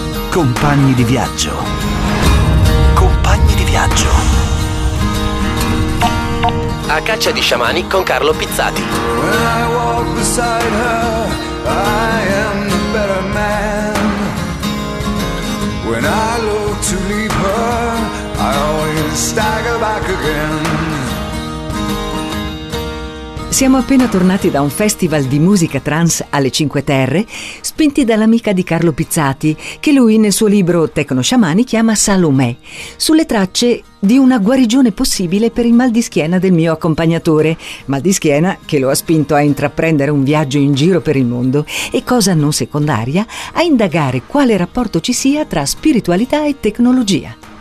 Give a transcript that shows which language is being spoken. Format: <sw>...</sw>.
<it>Compagni di viaggio. Compagni di viaggio. A caccia di sciamani con Carlo Pizzati.</it> <en>When I walk beside her, I am the better man. When I look to leave her, I always stagger back again.</en> <it>Siamo appena tornati da un festival di musica trance alle Cinque Terre, spinti dall'amica di Carlo Pizzati, che lui nel suo libro Tecno Sciamani chiama Salomè, sulle tracce di una guarigione possibile per il mal di schiena del mio accompagnatore, mal di schiena che lo ha spinto a intraprendere un viaggio in giro per il mondo e, cosa non secondaria, a indagare quale rapporto ci sia tra spiritualità e tecnologia.</it>